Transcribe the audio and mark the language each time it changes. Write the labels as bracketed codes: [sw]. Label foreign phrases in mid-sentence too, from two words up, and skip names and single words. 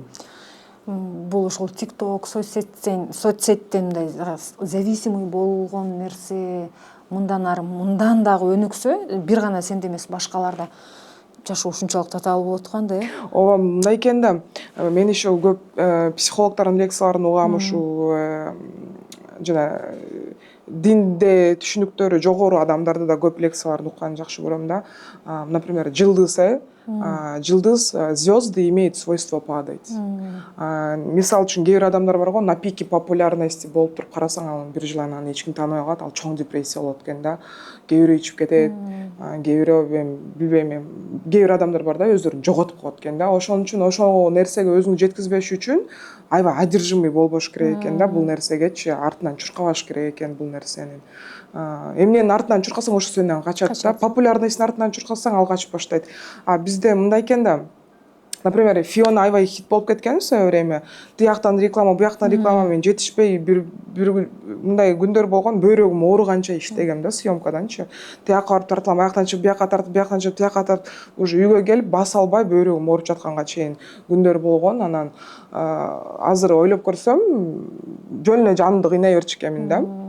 [ky] Бул ошол TikTok, соцсеттен мындай зависимый болгон нерсе мындан дагы өнүксө, бир гана сенде эмес, башкаларда жашоо ушунчалык татаал болуп аткан да. Ооба, мындай экен да. Мен еще көп психологдордун лекцияларын угам, ушул жана динде түшүнүктөрү жогору адамдарды да көп лекцияларын укканды жакшы көрөм да. [ru] Например, Жылдыз, звезды имеют свойство падать. [ky] Мисал үчүн кээ бир адамдар бар го, [ru] на пике популярности [ky] болуп туруп карасаң, анан бир жыл анан эч ким тааныбай калат, ал чоң депрессия болот экен да. Кээ бирөө ичип кетет, кээ бирөө билбейм, кээ бир адамдар бар да, өздөрүн жоготуп коет экен да. Ошон үчүн ошол нерсеге өзүңдү жеткизбеш үчүн аябай одержимый болбош керек экен да, бул нерсегечи артынан чуркабаш керек экен бул нерсенин. Эмненин артынан чуркасаң, ошо сенден качат да. Популярностьтун артынан чуркасаң, ал качып баштайт. Бизде мындай экен да. Например, Фиона аябай хит болуп кеткен [ru] в свое время. [ky] Тияктан реклама, буяктан реклама менен жетишпей, бир мындай күндөр болгон, бөйрөгүм ооруганча иштегем да съемкаданчы. Тияка барып тартылам, аяктан чыгып буяка тартып, буяктан чыгып тияка тартып, уже үйгө келип баса албай бөйрөгүм ооруп жатканга чейин күндөр болгон. Анан азыр ойлоп көрсөм, жөн эле жанымды кыйнай берчү экенмин да.